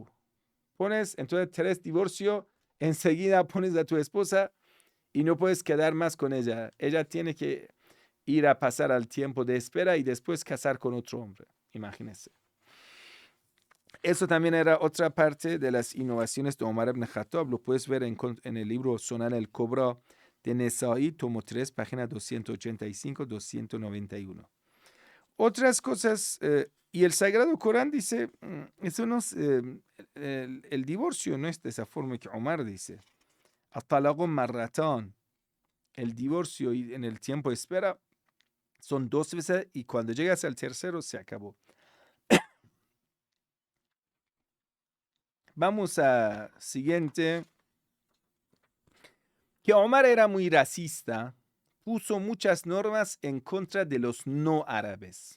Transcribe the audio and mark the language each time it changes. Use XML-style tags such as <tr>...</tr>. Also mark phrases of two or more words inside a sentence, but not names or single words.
<es>Pones entonces 3 divorcios, enseguida pones a tu esposa y no puedes quedar más con ella. Ella tiene que ir a pasar al tiempo de espera y después casar con otro hombre. Imagínense. Eso también era otra parte de las innovaciones de Omar ibn Khattab. Lo puedes ver en el libro Sunan al-Kubra de Nesa'i, tomo 3, página 285-291. Otras cosas, y el Sagrado Corán dice, eso no es, el divorcio no es de esa forma que Omar dice.</es> <ar>الطلاق مرتان.</ar> <es>El divorcio y en el tiempo de espera son 2 veces y cuando llegas al tercero se acabó. Vamos a siguiente. Que Omar era muy racista, puso muchas normas en contra de los no árabes.</es>